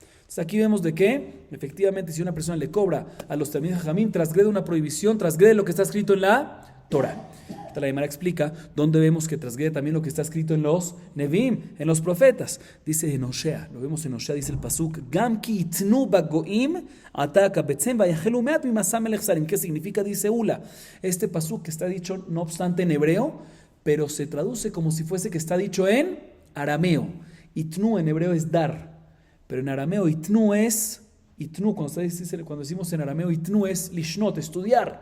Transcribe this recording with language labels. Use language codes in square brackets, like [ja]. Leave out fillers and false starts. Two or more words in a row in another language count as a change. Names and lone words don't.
[es] Entonces aquí vemos de que efectivamente si una persona le cobra a los [he] תלמידי חכמים, [es] transgrede una prohibición, transgrede lo que está escrito en la Torah. La Gemara explica dónde vemos que transgrede también lo que está escrito en los Neviim, en los profetas. Dice en Osea, lo vemos en Osea, dice el pasuk, [he] גם כי יתנו בגוים עתה אקבצם ויחלו מעט ממשא מלך שרים. [es] ¿Qué significa? Dice Ula. Este pasuk que está dicho no obstante en hebreo, pero se traduce como si fuese que está dicho en arameo. Itnu en hebreo es dar, pero en arameo itnu es, cuando decimos en arameo itnu es lishnot, estudiar.